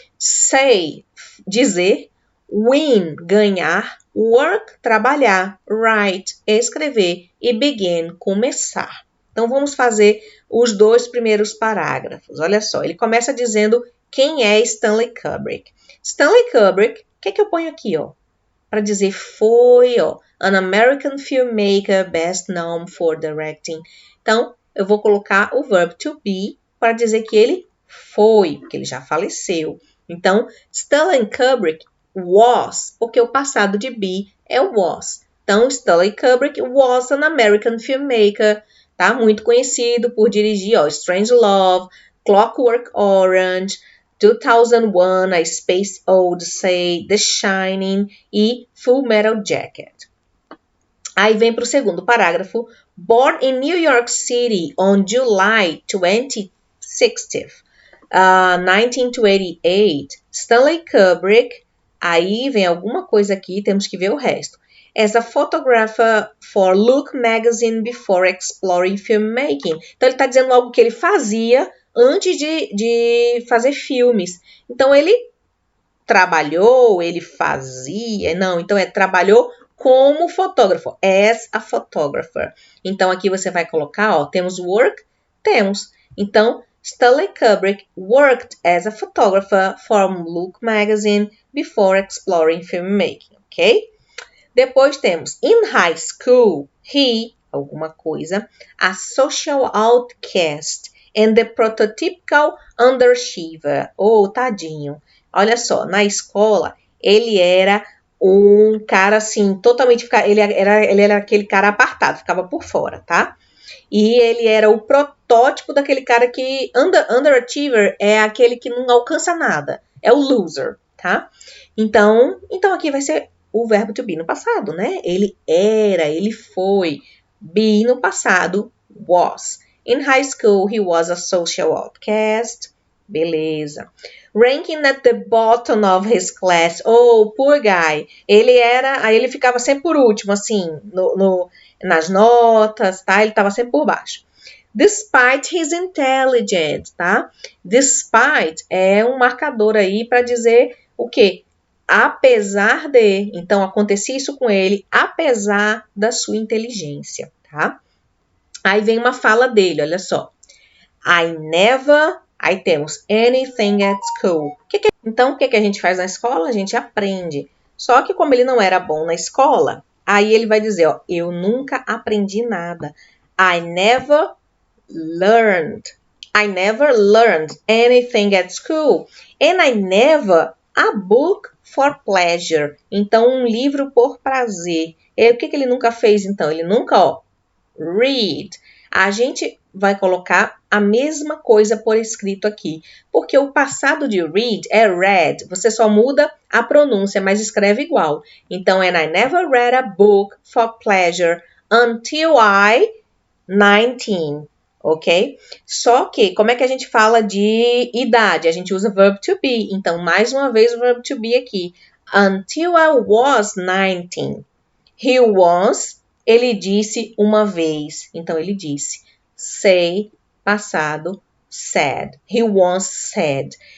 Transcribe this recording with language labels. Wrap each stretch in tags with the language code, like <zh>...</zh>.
<pt>Say, dizer. Win, ganhar. Work, trabalhar. Write, escrever. E begin, começar. Então, vamos fazer os 2 primeiros parágrafos. Olha só, ele começa dizendo quem é Stanley Kubrick. Stanley Kubrick, o que eu ponho aqui, ó? Para dizer foi, ó,</pt> <en>an American filmmaker best known for directing.</en> <pt>Então, eu vou colocar o verb to be para dizer que ele foi, porque ele já faleceu. Então, Stanley Kubrick was, porque o passado de be é was.</pt> <en>Então, Stanley Kubrick was an American filmmaker, tá?</en> <pt>Muito conhecido por dirigir, ó, Strangelove, Clockwork Orange, 2001, A Space Odyssey, The Shining e Full Metal Jacket.</pt> <en>Aí vem para o segundo parágrafo. Born in New York City on July 26th, 1988, Stanley Kubrick,</en> <pt>aí vem alguma coisa aqui, temos que ver o resto.</pt> <en>As a photographer for Look Magazine before exploring filmmaking.</en> <pt>Então ele está dizendo algo que ele fazia antes de fazer filmes. Então, ele trabalhou, ele fazia, não, então trabalhou como fotógrafo,</pt> <en>as a photographer.</en> <pt>Então, aqui você vai colocar, ó, temos work, temos.</pt> <en>Então, Stanley Kubrick worked as a photographer for Look Magazine before exploring filmmaking, ok? Depois temos, in high school, he, alguma coisa, a social outcast and the prototypical underachiever.</en> <pt>Oh, tadinho. Olha só, na escola, ele era um cara assim, totalmente, ele era aquele cara apartado, ficava por fora, tá? E ele era o protótipo daquele cara que, underachiever é aquele que não alcança nada, é o loser, tá? Então aqui vai ser o verbo to be no passado, né? Ele era, ele foi. Be no passado, was.</pt> <en>In high school, he was a social outcast. Beleza. Ranking at the bottom of his class. Oh, poor guy.</en> <pt>Aí ele ficava sempre por último, assim, nas notas, tá? Ele estava sempre por baixo.</pt> <en>Despite his intelligence, tá?</en> <pt>Despite é um marcador aí para dizer o quê? Apesar de. Então, acontecia isso com ele, apesar da sua inteligência, tá? Aí vem uma fala dele, olha só.</pt> <en>I never.</en> <pt>Aí temos anything at school. Então, o que a gente faz na escola? A gente aprende. Só que como ele não era bom na escola, aí ele vai dizer, ó, eu nunca aprendi nada.</pt> <en>I never learned. I never learned anything at school. And I never a book for pleasure.</en> <pt>Então, um livro por prazer. E o que ele nunca fez, então? Ele nunca, ó, read. A gente vai colocar a mesma coisa por escrito aqui, porque o passado de read é read, você só muda a pronúncia, mas escreve igual.</pt> <en>Então, and I never read a book for pleasure until I 19, ok?</en> <pt>Só que, como é que a gente fala de idade? A gente usa verb to be, então, mais uma vez o verb to be aqui.</pt> <en>Until I was 19. He was,</en> <pt>ele disse uma vez. Então, ele disse.</pt> <en>Say, passado, said. He once said.</en>